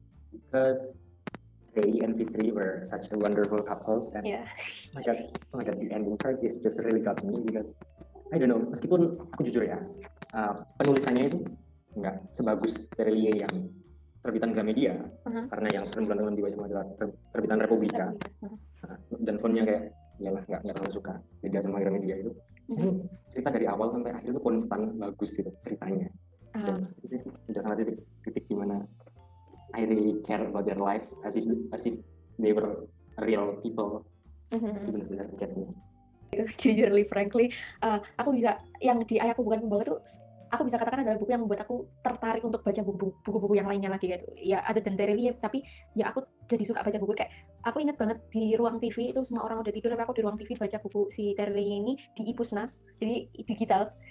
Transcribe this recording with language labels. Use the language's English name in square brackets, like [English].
[English] Because Ray and Fitri were such a wonderful couples and oh my god, the ending part is just really got me because I don't know, [Indonesian] meskipun aku jujur ya penulisannya itu nggak sebagus Terelie yang terbitan Gramedia karena yang Rembulan Tenggelam di Wajahmu adalah terbitan Republika dan fontnya kayak iyalah nggak terlalu suka, beda sama Gramedia itu. Ini cerita dari awal sampai akhir itu konstan bagus gitu ceritanya. Dan itu sudah sangat titik di mana [English] I really care about their life as if they were real people. [Indonesian] Itu benar-benar [English] get me. [Indonesian] Jujurly, frankly, aku bisa yang di Ayahku Bukan Pembohong itu aku bisa katakan adalah buku yang membuat aku tertarik untuk baca buku-buku yang lainnya lagi gitu. Ya ada dan Terelie, tapi ya aku jadi suka baca buku kayak aku ingat banget di ruang TV itu semua orang udah tidur tapi aku di ruang TV baca buku si Terelie ini di Ipusnas, jadi digital.